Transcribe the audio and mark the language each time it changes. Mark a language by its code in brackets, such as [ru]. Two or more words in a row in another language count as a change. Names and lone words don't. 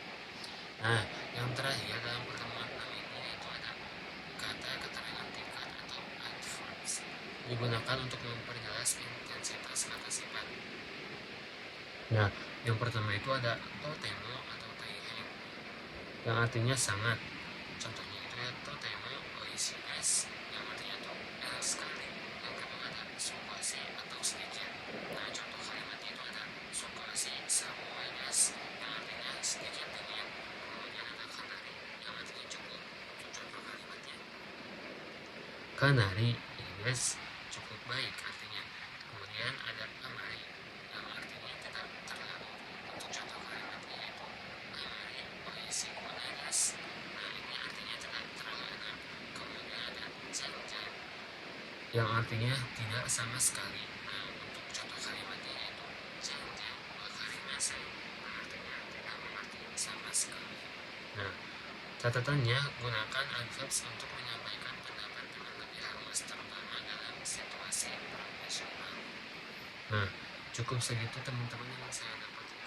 [id] Nah, yang terakhir dalam pertemuan ini yaitu ada kata keterangan tingkat atau adverbs, digunakan untuk memperjelas intensitas kata sifat. Nah, yang pertama itu ada totemo atau taiheng, yang artinya sangat. Contohnya itu ya [ja] totemo oishii desu, [id] yang artinya itu enak sekali. Yang kedua ada sukoshi atau sedikit. Nah, contoh kalimatnya itu ada [ja] sukoshi samui desu, [id] yang artinya sedikit dingin. Kemudian ada kanari, yang artinya cukup. Untuk contoh kalimatnya [ja] kanari desu, [id] cukup baik artinya. Kemudian ada amari, yang artinya tidak terlalu. Untuk contoh kalimatnya yaitu [ja] amari oishii konai desu. [id] Nah, ini artinya tidak terlalu enak. Kemudian ada zenzen, yang artinya tidak sama sekali. Nah, untuk contoh kalimatnya yaitu [ja] zenzen wakarimasen, [id] artinya tidak mengerti sama sekali. Nah, catatannya, gunakan adverbs untuk menyampaikan pendapat dengan lebih halus, terutama dalam situasi profesional. Nah, cukup segitu teman-teman yang saya dapat